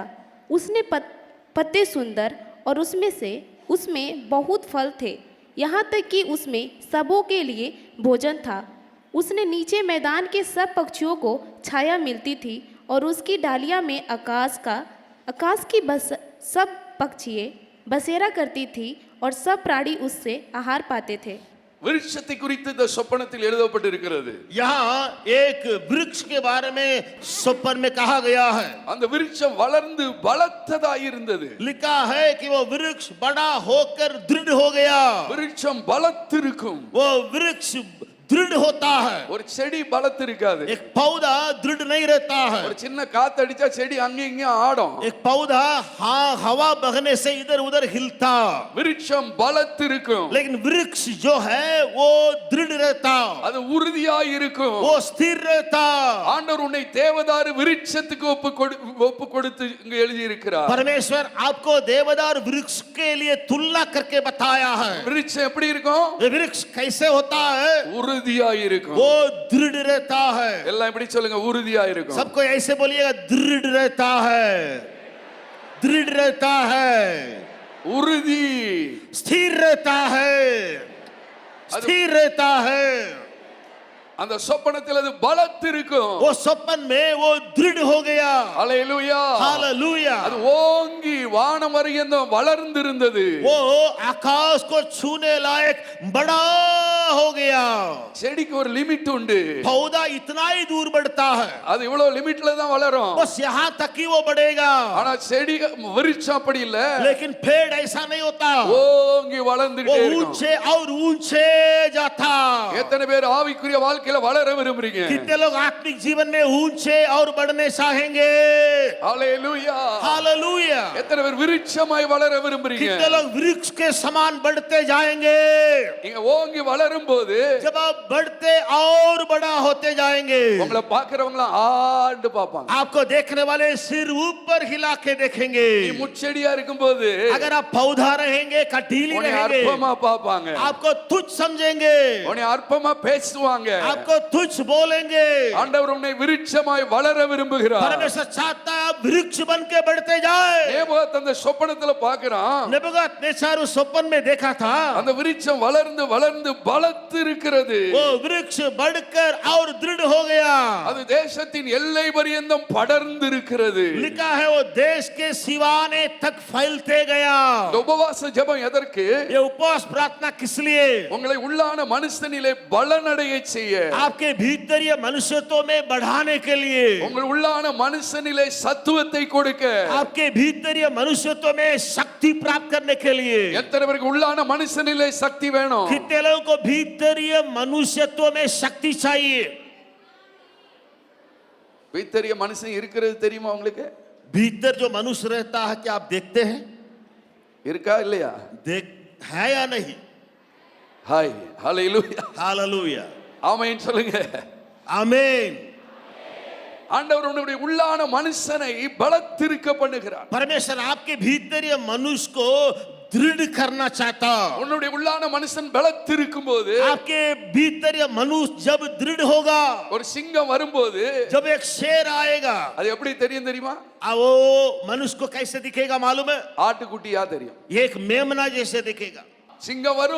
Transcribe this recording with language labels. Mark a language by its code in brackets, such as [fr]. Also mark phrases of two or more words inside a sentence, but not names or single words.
[hi] उसने पत्ते सुंदर और उसमें बहुत फल थे, यहाँ तक कि उसमें सबों के लिए भोजन था। उसने नीचे मैदान के सब पक्षियों को छाया मिलती थी और उसकी डालियाँ में आकाश की सब पक्षियाँ बसेरा करती थी और सब प्राणी उससे आहार पाते थे। [ta] விருட்சத்தை குறித்து இந்த சொப்பனத்தில் எழுதப்பட்டிருக்கிறது. [hi] यहाँ एक वृक्ष के बारे में स्वप्न में कहा गया है। [ta] அந்த விருட்சம் வளர்ந்து பலத்ததாய் இருந்தது. [hi] लिखा है कि वो वृक्ष बड़ा होकर दृढ़ हो गया। [ta] விருட்சம் பலத்திருக்கும். [hi] वो वृक्ष दृढ़ होता है। [ta] ஒரு செடி பலத்திருக்காது. [hi] एक पौधा दृढ़ नहीं रहता है। [ta] ஒரு சின்ன காத்து அடிச்சா செடி அங்க இங்க ஆடும். [hi] एक पौधा हाँ हवा बहने से इधर उधर हिलता। [ta] விருட்சம் பலத்திருக்கும். [hi] लेकिन वृक्ष जो है वो दृढ़ रहता। [ta] அது உறுதியாய் இருக்கும். [hi] वो स्थिर रहता। [ta] ஆண்டவர் உன்னை தேவதாரு விருட்சத்துக்கு ஒப்பு கொடுத்து இங்க எழுதி இருக்கிறார். [hi] परमेश्वर आपको देवदार वृक्ष के लिए तुलना करके बताया है। [ta] விருட்சம் எப்படி இருக்கும்? [hi] ये वृक्ष कैसे होता है? [ta] உறுதியாய் இருக்கும். [hi] वो दृढ़ रहता है। [ta] எல்லாம் எப்படி சொல்லுங்க? உறுதியாய் இருக்கும். [hi] सबको ऐसे बोलिएगा, दृढ़ रहता है, दृढ़ रहता है, [ta] உறுதி, [hi] स्थिर रहता है, स्थिर रहता है। [ta] அந்த சொப்பனத்தில் அது பலத்திருக்கும். [hi] वो स्वप्न में वो दृढ़ हो गया। [ta] ஹல்லேலூயா [hi] हालेलुया। [ta] அது ஓங்கி வானம் வரையந்தம் வளர்ந்திருந்தது. [hi] वो आकाश को छूने लायक बड़ा हो गया। [ta] செடிக்கு ஒரு லிமிட் உண்டு. [hi] पौधा इतना ही दूर बढ़ता है, [ta] அது இவ்வளவு லிமிட்ல தான் வளரும். [hi] बस यहाँ तक ही वो बढ़ेगा। [ta] ஆனா செடி விருட்சம் அப்படி இல்ல. [hi] लेकिन पेड़ ऐसा नहीं होता, [ta] ஓங்கி [hi] वो [ta] வளர்ந்துட்டே இருக்கும். [hi] ऊंचे और ऊंचे जाता। [ta] எத்தனை பேர் ஆவிக்குரிய வாழ்க்கையில வளர விரும்புறீங்க? [hi] कितने लोग आत्मिक जीवन में ऊंचे और बढ़ने चाहेंगे? [ta] ஹல்லேலூயா [hi] हालेलुया। [ta] எத்தனை பேர் விருட்சமாய் வளர விரும்புறீங்க? [hi] कितने लोग वृक्ष के समान बढ़ते जाएंगे? [ta] நீங்க ஓங்கி வளரும் போது [hi] जब आप बढ़ते और बड़ा होते जाएंगे, [ta] உங்களை பார்க்கறவங்க ஆண்டு பாப்பாங்க. [hi] आपको देखने वाले सिर ऊपर हिला के देखेंगे। [ta] நீ முச்செடியா இருக்கும்போது [hi] अगर आप पौधा रहेंगे, कटीली [ta] உன்னை [hi] रहेंगे, [ta] அற்பமா பார்ப்பாங்க. [hi] आपको तुच्छ समझेंगे, [ta] உன்னை அற்பமா பேசுவாங்க. [hi] आपको तुच्छ बोलेंगे। [ta] ஆண்டவர் உன்னை விருட்சமாய் வளர விரும்புகிறார். [hi] परमेश्वर चाहता है आप वृक्ष बन के बढ़ते जाए। [ta] நேபுகாத் அந்த சொப்பனத்துல பார்க்கறான். [hi] नेबुकदनेस्सर उस स्वप्न में देखा था, [ta] அந்த விருட்சம் வளர்ந்து வளர்ந்து பலத்திருக்கிறது. [hi] वो वृक्ष बढ़कर और दृढ़ हो गया। [ta] அது தேசத்தின் எல்லை பரியந்தம் படர்ந்திருக்கிறது. [hi] लिखा है वो देश के सिवाने तक फैलते गया। [ta] இந்த உபவாச ஜெபம் எதற்கு? [hi] ये उपवास प्रार्थना किस लिए? [ta] உங்களை உள்ளான மனுஷனிலே பலனடைய செய்ய, [hi] आपके भीतरीय मनुष्यत्व में बढ़ाने के लिए, [ta] உங்கள் உள்ளான மனுஷனிலே சத்துவத்தை கொடுக்க. [hi] आपके भीतरीय मनुष्यत्व में शक्ति प्राप्त करने के लिए। [ta] எத்தனை பேருக்கு உள்ளான மனுஷனிலே சக்தி வேணும்? [hi] कितने लोगों को भीतरीय मनुष्यत्व में शक्ति चाहिए? [ta] பீத்தரிய மனுஷன் இருக்கிறது தெரியுமா உங்களுக்கு? [hi] भीतर जो मनुष्य रहता है, क्या आप देखते हैं? [ta] இருக்கா இல்லையா? [hi] देख है या नहीं? [ta] ஹாய் ஹல்லேலூயா [hi] हालेलुया। [ta] ஆமென் சொல்லுங்க. [hi] आमीन। [ta] ஆண்டவர் உன்னுடைய உள்ளான மனுஷனை பலத்திருக்க பண்ணுகிறார். [hi] परमेश्वर आपके भीतरीय मनुष्य को दृढ़ करना चाहता। [ta] உன்னுடைய உள்ளான மனுஷன் பலத்திருக்கும் போது, [hi] आपके भीतर या मनुष्य जब दृढ़ होगा, [ta] ஒரு சிங்கம் வரும்போது [hi] जब एक शेर आएगा, [ta] அது எப்படி தெரியும் தெரியுமா? [hi] वो मनुष्य को कैसे दिखेगा मालूम है? [ta] ஆட்டுக்குட்டியா தெரியும். [hi] एक मेमना जैसे दिखेगा। [ta] சிங்கம் வரும்,